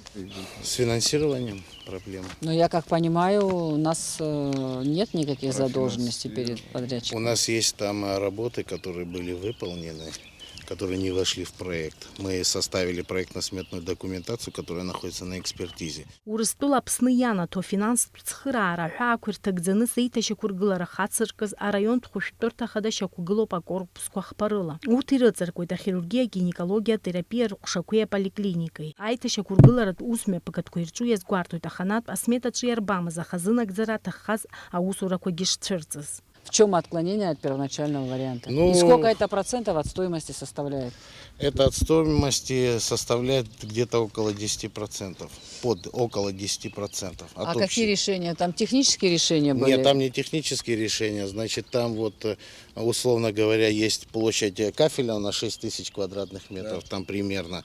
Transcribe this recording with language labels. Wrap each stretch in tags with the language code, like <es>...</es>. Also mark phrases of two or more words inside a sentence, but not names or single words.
<ru>С финансированием проблем. Ну, я как понимаю, у нас нет никаких задолженностей перед подрядчиком. У нас есть там работы, которые были выполнены, которые не вошли в проект. Мы составили проектно-сметную документацию, которая находится на экспертизе.</ru> <ab>Урыстәыла Аԥсны ианаҭо афинанстә цхыраара аҳәаақәа ирҭагӡаны сеиҭашьақәыргылара хацыркыз араионтә хәышәтәырҭа хада шьақәгылоуп акорпусқәа хԥарыла. Урҭ ирыҵаркуеит ахирургиа, гинекологиа, атерапиа рҟәшақәеи аполиклиникеи. Аиҭашьақәыргыларатә усмҩаԥгатәқәа ирҿу иазгәарҭоит аханатә асметаҿы иарбамыз, аха зынагӡара аҭаххаз аусурақәагьы шцәырҵыз.</ab> <ru>В чем отклонение от первоначального варианта? И сколько это процентов от стоимости составляет? Это от стоимости составляет где-то около 10%. Около 10%. А какие решения? Там технические решения были? Нет, там не технические решения. Значит, там вот, условно говоря, есть площадь кафеля на 6 тысяч квадратных метров, там примерно.</ru>